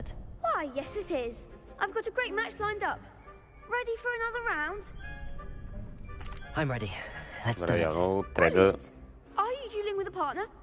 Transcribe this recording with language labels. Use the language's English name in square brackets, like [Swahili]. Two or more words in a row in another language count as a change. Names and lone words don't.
[English] Why, yes it is. I've got a great match lined up. Ready for another round? I'm ready. Let's do [Bulgarian] Добре, [English] it. [Bulgarian] явно трябва. [English] Are you dueling with a partner?